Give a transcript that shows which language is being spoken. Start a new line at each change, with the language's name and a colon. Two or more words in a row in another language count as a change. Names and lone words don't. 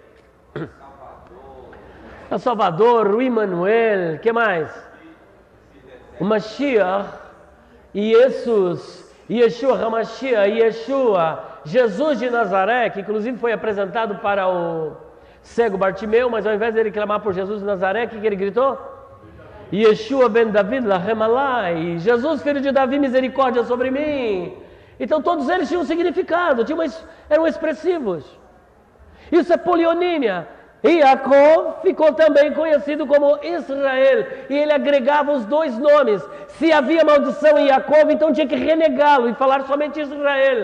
Portuguese: O Salvador, o Emmanuel, que mais? O Mashiach, Yeshua HaMashiach, Yeshua, Jesus de Nazaré, que inclusive foi apresentado para o cego Bartimeu, mas ao invés de ele clamar por Jesus de Nazaré, o que ele gritou?
Hebrew: ישוע בן דוד רחם עלי,
Portuguese: Jesus filho de Davi, misericórdia sobre mim. Então todos eles tinham um significado, eram expressivos. Isso é polionímia. E Jacó ficou também conhecido como Israel, e ele agregava os dois nomes. Se havia maldição em Jacó, então tinha que renegá-lo e falar somente Israel.